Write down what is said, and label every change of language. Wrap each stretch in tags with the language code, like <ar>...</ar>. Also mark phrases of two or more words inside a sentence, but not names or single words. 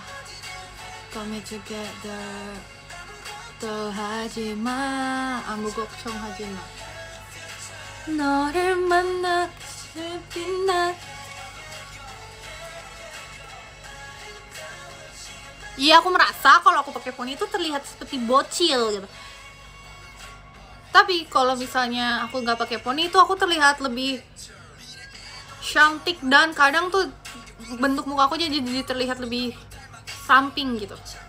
<en>Come together</en> <ko>또 하지마 아무 걱정하지마 너를 만나 빛나.</ko> <id>Iya, aku merasa kalau aku pakai poni itu terlihat seperti bocil gitu. Tapi kalau misalnya aku nggak pakai poni itu aku terlihat lebih cantik dan kadang tuh bentuk muka aku jadi terlihat lebih samping gitu.</id>